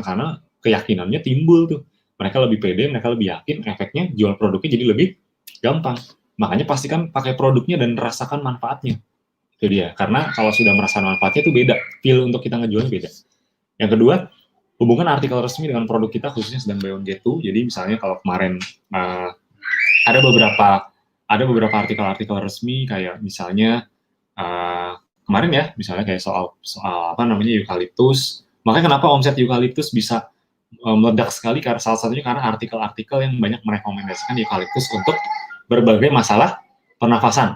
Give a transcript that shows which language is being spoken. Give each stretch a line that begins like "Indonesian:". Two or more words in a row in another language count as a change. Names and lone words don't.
Indonesian: Karena keyakinannya timbul tuh, mereka lebih pede, mereka lebih yakin, efeknya jual produknya jadi lebih gampang. Makanya pastikan pakai produknya dan rasakan manfaatnya. Itu dia, karena kalau sudah merasakan manfaatnya itu beda, feel untuk kita ngejualnya beda. Yang kedua, hubungan artikel resmi dengan produk kita, khususnya sedang
English: buy one get two.
Indonesian: Jadi misalnya kalau kemarin ada beberapa artikel-artikel resmi, kayak misalnya kemarin ya, misalnya kayak soal apa namanya, eukaliptus. Makanya kenapa omset eukaliptus bisa meledak sekali, karena salah satunya karena artikel-artikel yang banyak merekomendasikan eukaliptus untuk berbagai masalah pernafasan.